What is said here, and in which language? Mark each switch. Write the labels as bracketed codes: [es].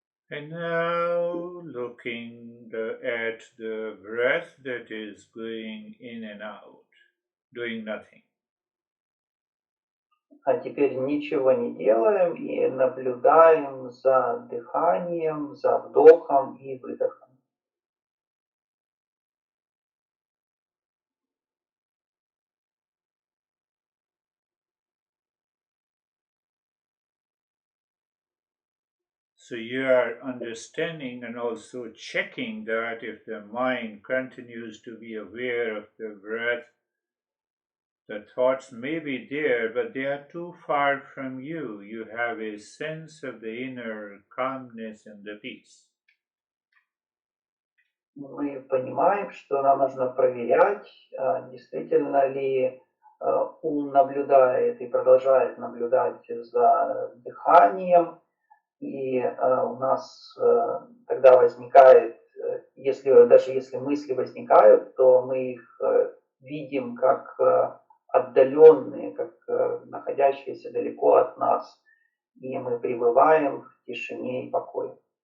[en] And now looking at the breath that is going in and out, doing nothing. [ru] А теперь ничего не делаем и наблюдаем за дыханием, за вдохом и выдохом. [en] So you are understanding and also checking that if the mind continues to be aware of the breath, the thoughts may be there, but they are too far from you. You have a sense of the inner calmness and the peace. [ru] Мы понимаем, что нам нужно проверять, действительно ли ум наблюдает и продолжает наблюдать за дыханием, и у нас тогда возникает, даже если мысли возникают, то мы их видим как отдаленные, как находящиеся далеко от нас, и мы пребываем в тишине и покое.